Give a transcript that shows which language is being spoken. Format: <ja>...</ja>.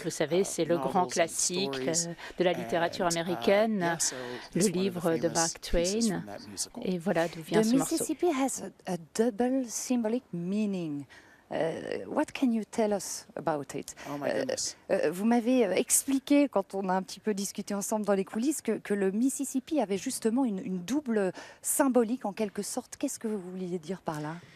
<fr>Vous savez, c'est le grand classique de la littérature américaine, le livre de Mark Twain. Et voilà d'où vient ce morceau.</fr> <en>The Mississippi has a double symbolic meaning. What can you tell us about it? Oh my goodness.</en> <fr>Vous m'avez expliqué, quand on a un petit peu discuté ensemble dans les coulisses, que le Mississippi avait justement une double symbolique en quelque sorte. Qu'est-ce que vous vouliez dire par là?</fr>